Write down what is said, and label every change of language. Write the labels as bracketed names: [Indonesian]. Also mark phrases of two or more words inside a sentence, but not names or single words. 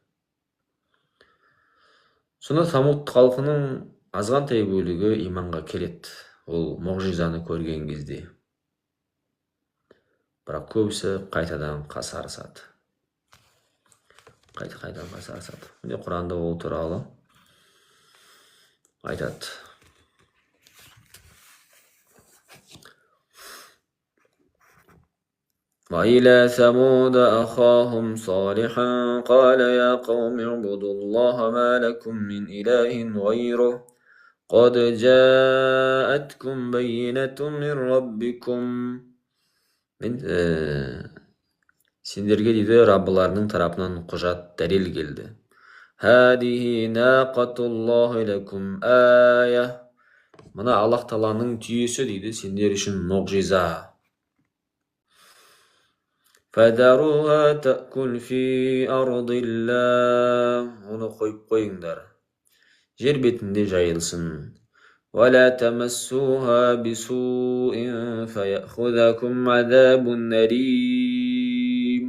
[Kazakh] Сонда Самут халқының азғантай бөлігі иманға келеді. Ол мұғжизаны көрген кезде. Бірақ көбісі қайтадан қасарысады. Қайтадан қасарысады. Міне Құранда ол туралы айтады. [Arabic] وإلى ثمود أخاهم صالحا قال يا قوم اعبدوا الله ما لكم من إله غيره قد جاءتكم بينة من ربكم. [Kazakh] Сендерге дейді Раббыларының тарапынан құжат, дәлел келді. [Arabic] هذه ناقة الله لكم آية. [Kazakh] Мына Аллах Тағаланың түйесі дейді сендер үшін мұғжиза. [Arabic] فذروها تأكل في أرض الله. [Kazakh] Оны қойып қойыңдар, жер бетінде жайылсын. [Arabic] ولا تمسوها بسوء فيأخذكم عذاب أليم.